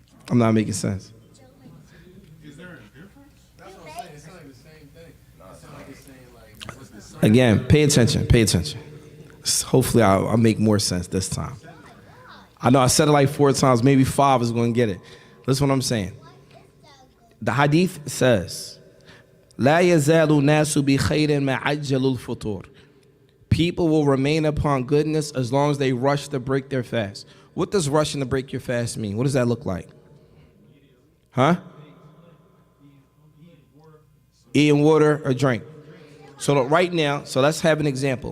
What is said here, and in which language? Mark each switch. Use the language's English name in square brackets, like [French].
[English] I'm not making sense. Is there a difference? That's what I'm saying. It's not like the same thing. It's not like it's saying like what's the same? Again, pay attention. Hopefully I'll make more sense this time. I know I said it like 4 times, maybe 5 is going to get it. Listen what I'm saying. The hadith says, [Arabic] لا يزال الناس بخير ما عجلوا الفطور. [English] People will remain upon goodness as long as they rush to break their fast. What does rushing to break your fast mean? What does that look like? Huh? Eating water or drink. So right now, so let's have an example.